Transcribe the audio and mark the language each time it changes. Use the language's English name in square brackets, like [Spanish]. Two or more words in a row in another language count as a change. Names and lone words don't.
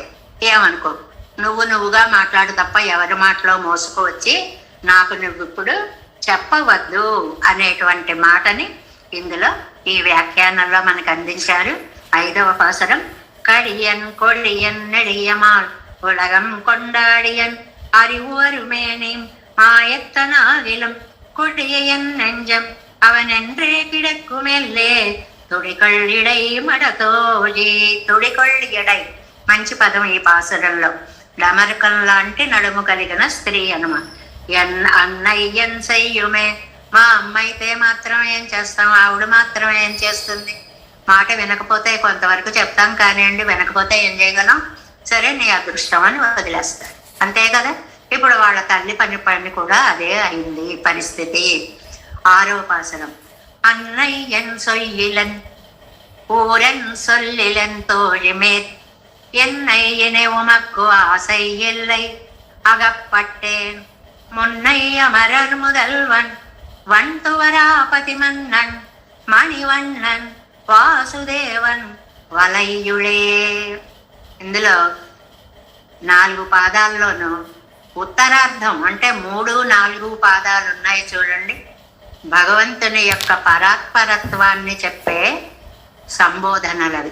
[Telugu] ఏమనుకో, నువ్వుగా మాట్లాడు తప్ప ఎవరి మాటలో మోసుకువచ్చి నాకు నువ్వు ఇప్పుడు చెప్పవద్దు అనేటువంటి మాటని ఇందులో ఈ వ్యాఖ్యానంలో మనకు అందించారు. 5వ పాసరం. [Tamil] கடியன் கொடியன் நெடியமால் உலகம் கொண்டாடியன் அறிவுவருமேனேம் மாயத்தனாகிலும் கொடியன் நெஞ்சம் அவன் என்றே கிடக்குமெல்லே துடிகொள் இடை மடத்தோழீ. துடிகொள் இடை [Telugu] మంచి పదం ఈ పాసురంలో. డమరకం లాంటి నడుము కలిగిన స్త్రీ అనమాట. [Tamil] அன்னையன் செய்யுமே, [Telugu] మా అమ్మ అయితే మాత్రం ఏం చేస్తాం, ఆవిడ మాత్రం ఏం చేస్తుంది. మాట వినకపోతే కొంతవరకు చెప్తాం కానివ్వండి, వినకపోతే ఏం చేయగలం, సరే నీ అదృష్టం అని వదిలేస్తారు, అంతే కదా. ఇప్పుడు వాళ్ళ తల్లి పని కూడా అదే అయింది పరిస్థితి. 6వ పాసరం. [Tamil] அன்னையன் சொல்லிலன் ஊரன் சொல்லிலன் தோழிமேற் என்னை இணை உமக்கு ஆசை இல்லை அகப்பட்டேன் முன்னை அமரர் முதல்வன் வன்துவராபதி மன்னன் மணிவண்ணன் வாசுதேவன் வலையுளே. [Telugu] ఇందులో 4 పాదాల్లోనూ ఉత్తరార్థం అంటే 3, 4 పాదాలు ఉన్నాయి చూడండి. భగవంతుని యొక్క పరాత్పరత్వాన్ని చెప్పే సంబోధనలవి.